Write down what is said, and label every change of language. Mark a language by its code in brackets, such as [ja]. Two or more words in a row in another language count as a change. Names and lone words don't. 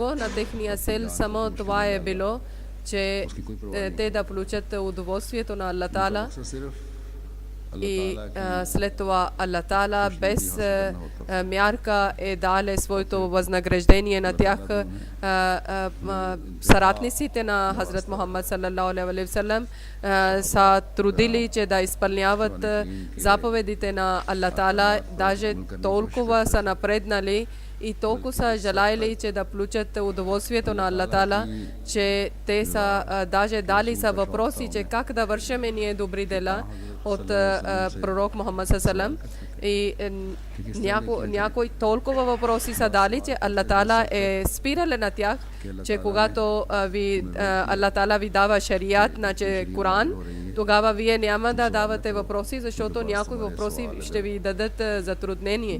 [bg] На техния цел само това е било, че те да получат удоволствието на Аллах Таала. И след това Аллах Таала без мярка е дале своето възнаграждение на тях. Съратниците на Хазрат Мухаммад [ar] صلى الله عليه وسلم [bg] са трудили, че да изпълняват заповедите на Аллах Таала, даже толкова са напреднали и толкова са желали, че да получат удоволствието на Аллах Таала, че те са даже дали са въпроси, че как да вършиме ние добри дела от пророк Мухаммад саллаллаху и някои толкова въпроси са дали, че Аллах Таала е спирал на тях, че когато Аллах Таала ви дава шариат, значи Коран, тогава вие няма да давате въпроси, защото някои въпроси ще ви дадат затруднение.